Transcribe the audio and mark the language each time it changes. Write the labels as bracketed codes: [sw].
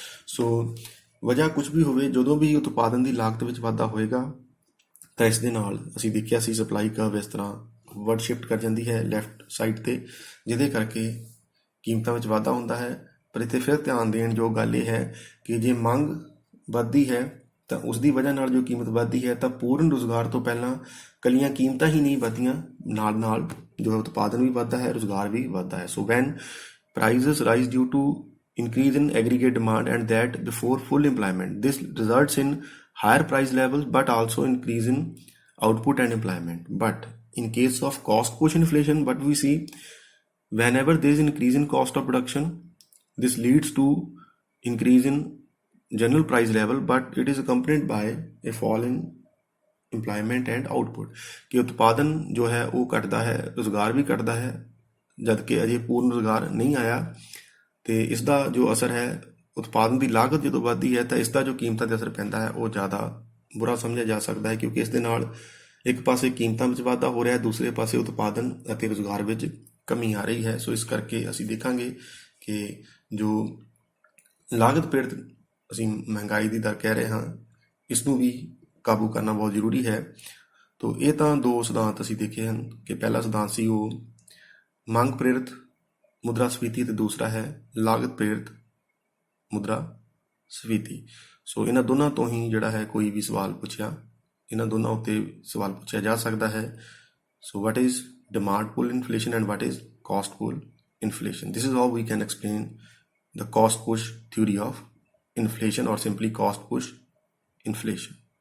[pa] ਸੋ ਵਜ੍ਹਾ ਕੁਝ ਵੀ ਹੋਵੇ, ਜਦੋਂ ਵੀ ਉਤਪਾਦਨ ਦੀ ਲਾਗਤ ਵਿੱਚ ਵਾਧਾ ਹੋਏਗਾ ਤਾਂ ਇਸ ਦੇ ਨਾਲ ਅਸੀਂ ਦੇਖਿਆ ਸੀ ਸਪਲਾਈ ਕਰਵ ਇਸ ਤਰ੍ਹਾਂ ਵਰਡ ਸ਼ਿਫਟ ਕਰ ਜਾਂਦੀ ਹੈ ਲੈਫਟ ਸਾਈਡ ਤੇ, ਜਿਹਦੇ ਕਰਕੇ ਕੀਮਤਾਂ ਵਿੱਚ ਵਾਧਾ ਹੁੰਦਾ ਹੈ। ਪਰ ਇੱਥੇ ਫਿਰ ਧਿਆਨ ਦੇਣ ਯੋਗ ਗੱਲ ਇਹ ਹੈ ਕਿ ਜੇ ਮੰਗ ਵੱਧਦੀ ਹੈ ਤਾਂ ਉਸ ਦੀ ਵਜ੍ਹਾ ਨਾਲ ਜੋ ਕੀਮਤ ਵੱਧਦੀ ਹੈ, ਤਾਂ ਪੂਰਨ ਰੁਜ਼ਗਾਰ ਤੋਂ ਪਹਿਲਾਂ ਕੱਲੀਆਂ ਕੀਮਤਾਂ ਹੀ ਨਹੀਂ ਵੱਧਦੀਆਂ, ਨਾਲ ਨਾਲ ਜੋ ਉਤਪਾਦਨ ਵੀ ਵੱਧਦਾ ਹੈ, ਰੁਜ਼ਗਾਰ ਵੀ ਵੱਧਦਾ ਹੈ। [en] So when prices rise due to increase in aggregate demand and that before full employment, this results in higher price levels but also increase in output and employment. But in case of cost push inflation, what we see, whenever there is increase in cost of production, this leads to increase in general price level, but it is accompanied by a fall in employment and output, [pa] ਕਿ ਉਤਪਾਦਨ ਜੋ ਹੈ ਉਹ ਘਟਦਾ ਹੈ, ਰੁਜ਼ਗਾਰ ਵੀ ਘਟਦਾ ਹੈ, ਜਦ ਕਿ ਅਜੇ ਪੂਰਨ ਰੁਜ਼ਗਾਰ ਨਹੀਂ ਆਇਆ। ਤੇ ਇਸ ਦਾ ਜੋ ਅਸਰ ਹੈ, ਉਤਪਾਦਨ ਦੀ ਲਾਗਤ ਜਦੋਂ ਵੱਧਦੀ ਹੈ ਤਾਂ ਇਸ ਦਾ ਜੋ ਕੀਮਤਾਂ 'ਤੇ ਅਸਰ ਪੈਂਦਾ ਹੈ ਉਹ ਜ਼ਿਆਦਾ ਬੁਰਾ ਸਮਝਿਆ ਜਾ ਸਕਦਾ ਹੈ, ਕਿਉਂਕਿ ਇਸ ਦੇ ਨਾਲ ਇੱਕ ਪਾਸੇ ਕੀਮਤਾਂ ਵਿੱਚ ਵਾਧਾ ਹੋ ਰਿਹਾ ਹੈ, ਦੂਸਰੇ ਪਾਸੇ ਉਤਪਾਦਨ ਅਤੇ ਰੁਜ਼ਗਾਰ ਵਿੱਚ ਕਮੀ ਆ ਰਹੀ ਹੈ। ਸੋ ਇਸ ਕਰਕੇ ਅਸੀਂ ਦੇਖਾਂਗੇ ਕਿ ਜੋ ਲਾਗਤ ਪੀੜਤ ਅਸੀਂ ਮਹਿੰਗਾਈ ਦੀ ਦਰ ਕਹਿ ਰਹੇ ਹਾਂ, ਇਸ ਨੂੰ ਵੀ ਕਾਬੂ ਕਰਨਾ ਬਹੁਤ ਜ਼ਰੂਰੀ ਹੈ। ਤੋ ਇਹ ਤਾਂ ਦੋ ਸਿਧਾਂਤ ਅਸੀਂ ਦੇਖੇ ਹਨ ਕਿ ਪਹਿਲਾ ਸਿਧਾਂਤ ਸੀ ਉਹ ਮੰਗ ਪ੍ਰੇਰਿਤ ਮੁਦਰਾ ਸਫੀਤੀ ਅਤੇ ਦੂਸਰਾ ਹੈ ਲਾਗਤ ਪ੍ਰੇਰਿਤ ਮੁਦਰਾ ਸਫੀਤੀ। ਸੋ ਇਹਨਾਂ ਦੋਨਾਂ ਤੋਂ ਹੀ ਜਿਹੜਾ ਹੈ ਕੋਈ ਵੀ ਸਵਾਲ ਪੁੱਛਿਆ, ਇਹਨਾਂ ਦੋਨਾਂ ਉੱਤੇ ਸਵਾਲ ਪੁੱਛਿਆ ਜਾ ਸਕਦਾ ਹੈ। [en] So what is demand pull inflation and what is cost pull inflation? This is how we can explain the cost push theory of inflation or simply cost push inflation.